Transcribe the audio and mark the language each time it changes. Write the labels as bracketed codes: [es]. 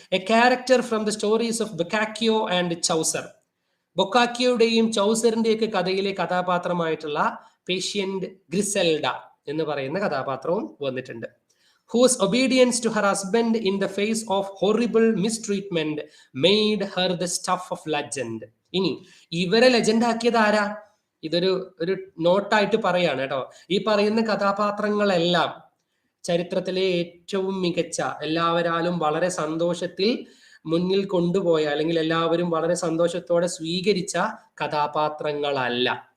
[en] A character from the stories of Boccaccio and Chaucer. [ml] ബൊക്കാക്കിയോയുടെയും ചൗസറിന്റെയൊക്കെ കഥയിലെ കഥാപാത്രമായിട്ടുള്ള patient ഗ്രിസെൽഡ എന്ന് പറയുന്ന കഥാപാത്രവും വന്നിട്ടുണ്ട്. [en] Whose obedience to her husband in the face of horrible mistreatment made her the stuff of legend. [ml] ഇനി ഇവരെ legend ആക്കിയത് ആരാ? ഇതൊരു നോട്ടായിട്ട് പറയാണ് കേട്ടോ. ഈ പറയുന്ന കഥാപാത്രങ്ങളെല്ലാം ചരിത്രത്തിലെ ഏറ്റവും മികച്ച, എല്ലാവരാലും വളരെ സന്തോഷത്തിൽ മുന്നിൽ കൊണ്ടുപോയ, അല്ലെങ്കിൽ എല്ലാവരും വളരെ സന്തോഷത്തോടെ സ്വീകരിച്ച കഥാപാത്രങ്ങളല്ല.